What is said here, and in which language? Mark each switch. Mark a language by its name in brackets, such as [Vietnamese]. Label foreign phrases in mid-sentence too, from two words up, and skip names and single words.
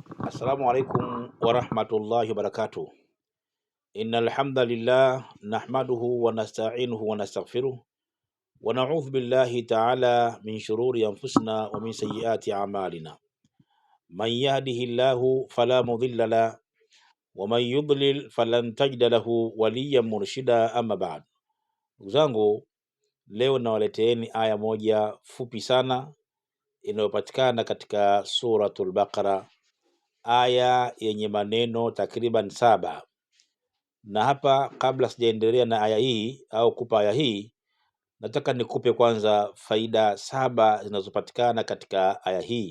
[Arabic] السلام عليكم ورحمة الله وبركاته. إن الحمد لله نحمده ونستعينه ونستغفره ونعوذ بالله تعالى من شرور أنفسنا ومن سيئات أعمالنا. من يهده الله فلا مضل له ومن يضلل فلن تجد له وليا مرشدا، أما بعد. [Swahili] Ndugu zangu, leo nawaleteeni aya moja fupi sana inayopatikana katika suratul Baqara, aya yenye maneno takriban 7. Na hapa kabla sijaendelea na aya hii au kupa aya hii, nataka nikupe kwanza faida 7 zinazopatikana katika aya hii.